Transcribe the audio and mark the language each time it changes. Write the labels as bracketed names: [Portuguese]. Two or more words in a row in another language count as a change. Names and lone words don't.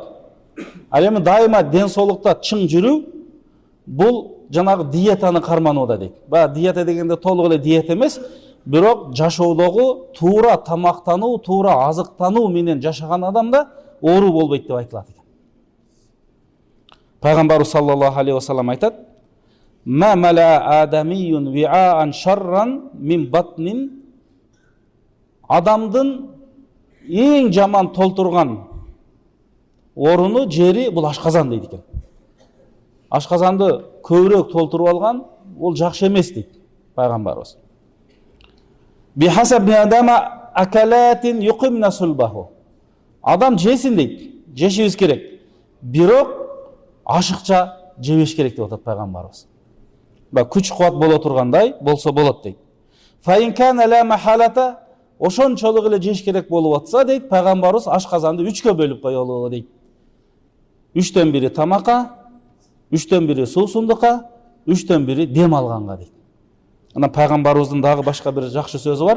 [Kyrgyz] Ал эми дайыма ден соолукта чың жүрүү бул жанагы диетаны карманууда дейт. Диета дегенде толук эле диета эмес, бирок жашоодогу туура тамактануу, туура азыктануу менен жашаган адамда оору болбойт деп айтылат экен. [Arabic] Пайгамбарыбыз صلى الله عليه وسلم айтат: "ما ملأ آدمي وعاء شرا من بطن." [Kyrgyz] Адамдын эң жаман толтурган оруну жери бул ашказан дейт экен. Ашказанды көбүрөөк толтуруп алган ол жакшы эмес дейт пайгамбарыбыз. [Arabic] بحسب آدم أكلات يقمن صلبه. [Kyrgyz] Адам жесин дейт, жешибиз керек. Бирок ашыкча жебеш керек деп атат пайгамбарыбыз. Күч кубат боло тургандай болсо болот дейт. [Arabic] فإن كان لا محالة, [Kyrgyz] ошончолук эле жеш керек болуп атса дейт пайгамбарыбыз, ашказанды 3кө бөлүп коелу дейт. 3төн бири тамакка, 3төн бири суусундукка, 3төн бири дем алганга дейт. Ана пайгамбарыбыздын дагы башка бир жакшы сөзү бар.